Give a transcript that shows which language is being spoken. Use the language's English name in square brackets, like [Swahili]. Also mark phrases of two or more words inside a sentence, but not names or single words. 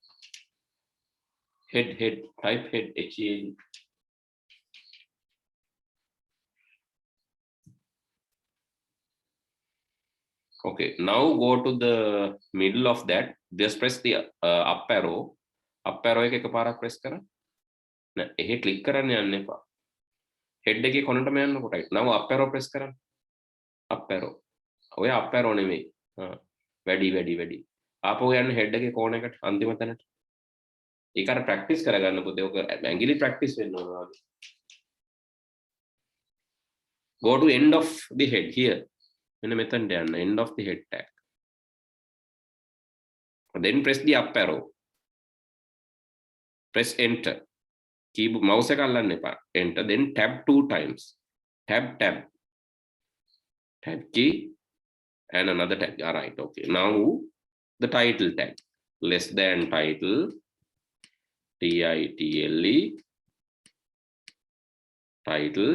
[English] Head, type head, HEAD. Okay, now go to the middle of that. Just press the up arrow. Up arrow [Sinhala] එක එකපාරක් [English] press කරන්න. [Sinhala] නෑ, එහෙ click කරන්න යන්න එපා. Head එකේ කොනටම යන්න කොටයි. [English] Now up arrow press කරන්න. Up arrow. ඔය up arrow නෙමෙයි. [Sinhala] වැඩි. ආපහු යන්න head එකේ corner එකට අන්තිම තැනට. ඒක අර practice කරගන්න පුතේ. ඔක ඇඟිලි practice වෙන්න ඕන වගේ. [English] Go to end of the head here. [Sinhala] මෙන්න මෙතනට යන්න. [English] End of the head tag. Then press the up arrow. Press enter. Keyboard mouse [Sinhala] එක අල්ලන්න එපා. [English] Enter. Then tab 2 times. Tab. Tab key and another tag. All right. Okay. Now the title tag. Less than title. TITLE. Title.